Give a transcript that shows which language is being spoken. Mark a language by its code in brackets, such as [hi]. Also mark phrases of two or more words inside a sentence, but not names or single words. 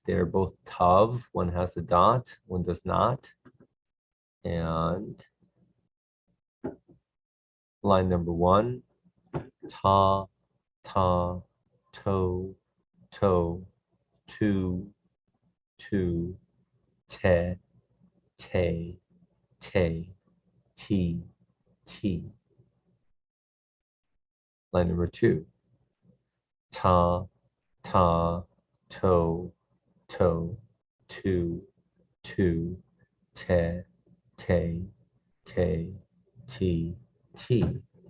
[en] They're both tav. One has a dot, one does not. And line number 1, ta, ta, to, to, tu, te, te, ti, ti. Line number 2, ta, ta, to, tu, te, ti, ti.